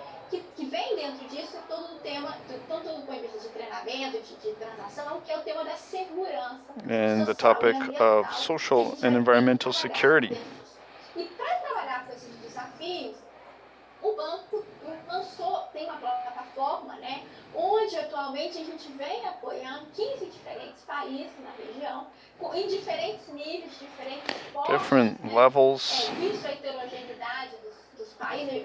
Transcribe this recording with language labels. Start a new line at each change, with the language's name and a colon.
Portuguese: Que vem dentro disso todo o tema, tanto do ponto de vista de treinamento, de transação, que é o tema da segurança.
English: And the topic of social and environmental security.
Portuguese: E para trabalhar com esses desafios, o banco tem uma plataforma, onde atualmente a gente vem apoiando 15 diferentes países na região, em diferentes níveis, diferentes postos.
English: Different levels.
Portuguese: Isso é heterogeneidade dos países.